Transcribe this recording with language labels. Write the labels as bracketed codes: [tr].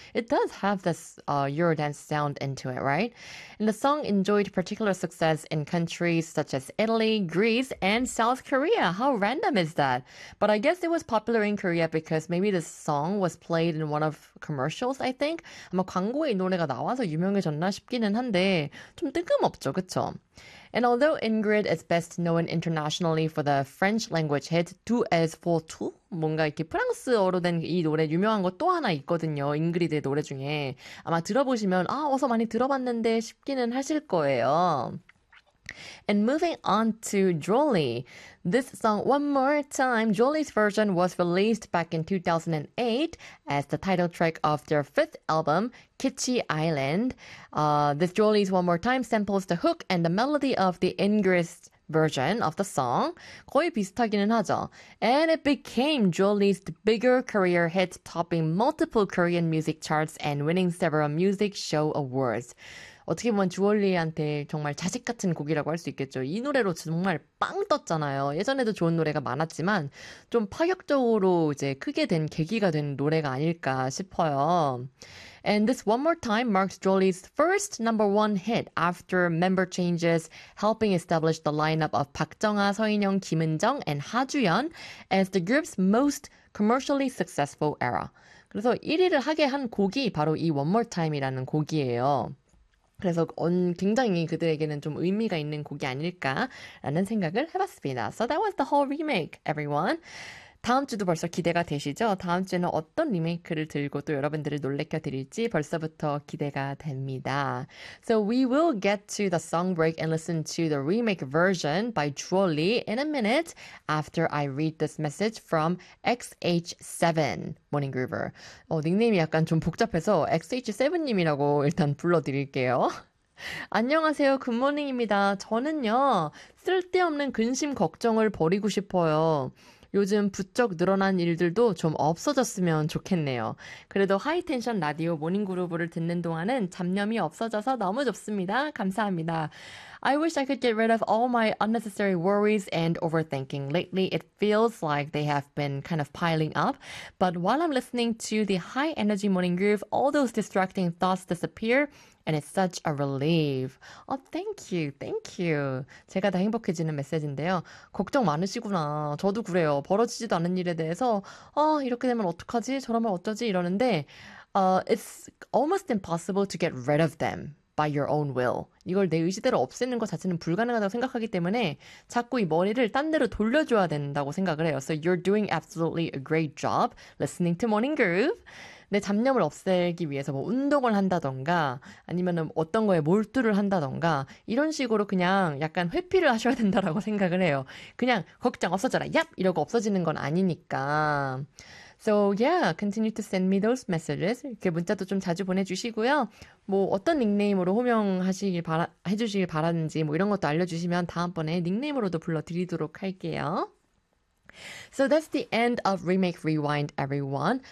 [en] It does have this Eurodance sound into it, right? And the song enjoyed particular success in countries such as Italy, Greece, and South Korea. How random is that? But I guess it was popular in Korea because maybe the song was played in one of commercials, I think. [ko] 아마 광고에 노래가 나와서 유명해졌나 싶기는 한데 좀 뜬금없죠, 그쵸? [en] And although Ingrid is best known internationally for the French language hit Tu es pour tout, [ko] 뭔가 이렇게 프랑스어로 된이 노래 유명한 거또 하나 있거든요. 잉그리드의 노래 중에. 아마 들어보시면, 아, 어서 많이 들어봤는데 싶기는 하실 거예요. [en] And moving on to Jolly. This song, One More Time, Jolly's version was released back in 2008 as the title track of their fifth album, Kitschy Island. This Jolly's One More Time samples the hook and the melody of the Ingrid's version of the song. [ko] 거의 비슷하기는 하죠. [en] And it became Jolly's bigger career hit, topping multiple Korean music charts and winning several music show awards. [ko] 어떻게 보면 주얼리한테 정말 자식 같은 곡이라고 할수 있겠죠. 이 노래로 정말 빵 떴잖아요. 예전에도 좋은 노래가 많았지만 좀 파격적으로 이제 크게 된 계기가 된 노래가 아닐까 싶어요. [en] And this One More Time marked Jolly's first number one hit after member changes, helping establish the lineup of 박정아, 서인영, 김은정, and 하주연 as the group's most commercially successful era. [ko] 그래서 1위를 하게 한 곡이 바로 이 One More Time이라는 곡이에요. 그래서 굉장히 그들에게는 좀 의미가 있는 곡이 아닐까라는 생각을 해봤습니다. [en] So that was the whole remake, everyone. [ko] 다음 주도 벌써 기대가 되시죠? 다음 주에는 어떤 리메이크를 들고 또 여러분들을 놀래켜 드릴지 벌써부터 기대가 됩니다. [en] So we will get to the song break and listen to the remake version by Jolly in a minute after I read this message from XH7 Morning Groover. [ko] 닉네임이 약간 좀 복잡해서 XH7님이라고 일단 불러드릴게요. 안녕하세요. 굿모닝입니다. 저는요, 쓸데없는 근심 걱정을 버리고 싶어요. 요즘 부쩍 늘어난 일들도 좀 없어졌으면 좋겠네요. 그래도 하이텐션 라디오 모닝그루브를 듣는 동안은 잡념이 없어져서 너무 좋습니다. 감사합니다. [en] I wish I could get rid of all my unnecessary worries and overthinking. Lately, it feels like they have been kind of piling up. But while I'm listening to the high energy morning groove, all those distracting thoughts disappear, and it's such a relief. Oh, thank you, thank you. [ko] 제가 다 행복해지는 메시지인데요. 걱정 많으시구나. 저도 그래요. 벌어지지도 않은 일에 대해서, 이렇게 되면 어떡하지? 저러면 어쩌지? 이러는데, [en] it's almost impossible to get rid of them. By your own will. [ko] 이걸 내 의지대로 없애는 것 자체는 불가능하다고 생각하기 때문에 자꾸 이 머리를 딴 데로 돌려줘야 된다고 생각을 해요. [en] So you're doing absolutely a great job listening to Morning Groove. [ko] 내 잡념을 없애기 위해서 뭐 운동을 한다던가 아니면은 어떤 거에 몰두를 한다던가 이런 식으로 그냥 약간 회피를 하셔야 된다라고 생각을 해요. 그냥 걱정 없어져라. 얍! 이러고 없어지는 건 아니니까. [en] So yeah, continue to send me those messages. [ko] 이렇게 문자도 좀 자주 보내주시고요. 뭐 어떤 닉네임으로 해주시길 바라는지 뭐 이런 것도 알려주시면 다음번에 닉네임으로도 불러드리도록 할게요. [en] So that's the end of Remake Rewind, everyone.